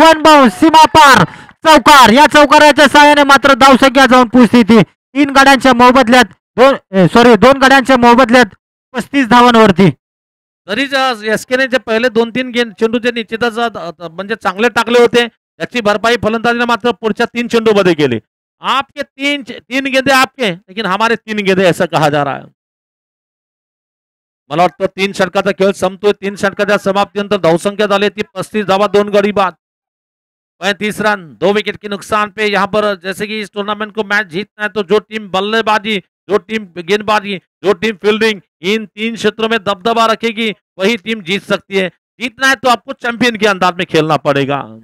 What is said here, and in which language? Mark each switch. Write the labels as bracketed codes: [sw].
[mr] 1 bounce सीमा पार चौकार. या चौकाराच्या सहाय्याने मात्र धावसंख्या जाऊन पुस्थिती 3 गड्यांच्या मोबदल्यात 2 गड्यांच्या मोबदल्यात 35 धावांवरती. तरी एसकेने जे पहिले 2-3 चेंडू जे निश्चितच म्हणजे चांगले टाकले होते त्याची भरपाई फलंदाजीने मात्र पुढच्या 3 चेंडू मध्ये केली. [hi] आपके तीन गेंदे आपके लेकिन हमारे 3 गेंदे ऐसा कहा जा रहा है. [mr] मला वाटतं 3 षटकाचा खेळ संपतोय. 3 षटकाच्या समाप्तीनंतर धावसंख्या झाली ती 35 धावा 2 गडी बाद [hi] 35 रन 2 विकेट के नुकसान पे. यहाँ पर जैसे कि इस टूर्नामेंट को मैच जीतना है तो जो टीम बल्लेबाजी, जो टीम गेंदबाजी, जो टीम फील्डिंग, इन 3 क्षेत्रों में दबदबा रखेगी वही टीम जीत सकती है. जीतना है तो आपको चैंपियन के अंदाज में खेलना पड़ेगा.